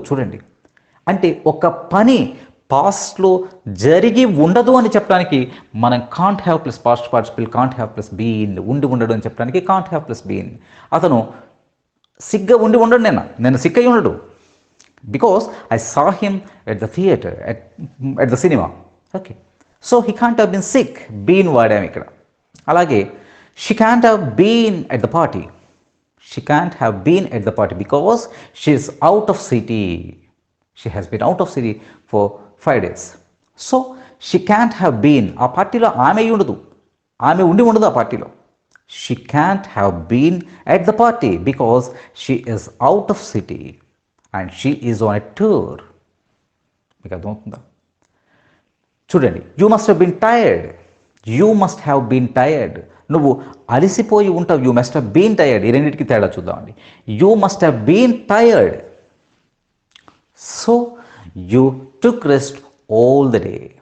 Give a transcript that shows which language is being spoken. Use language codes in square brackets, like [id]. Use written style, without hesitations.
[te] చూడండి, అంటే ఒక పని పాస్ట్లో జరిగి ఉండదు అని చెప్పడానికి మనం can't have plus past participle, can't have plus been, ఉండి ఉండడు అని చెప్పడానికి కాంట్ హ్యావ్ ప్లస్ బీన్. అతను సిగ్గా ఉండి ఉండడు, నేను సిక్ అయి ఉండడు. [en] Because I saw him at the theatre, at the cinema. Okay, so he can't have been sick, been [te] వాడాము ఇక్కడ. [en] అలాగే she can't have been at the party. She can't have been at the party because she is out of city. She has been out of city for 5 days. So she can't have been. [te] ఆ పార్టీలో ఆమె ఉండదు, ఆమె ఉండి ఉండదు ఆ పార్టీలో. [en] She can't have been at the party because she is out of city and she is on a tour. [te] మీకు అర్థమవుతుందా? [en] చూడండి, you must have been tired, you must have been tired. [te] నువ్వు అలసిపోయి ఉంటావు. [en] You must have been tired. [te] ఈ రెండింటికి తేడా చూద్దామండి. [en] You must have been tired. So you took rest all the day.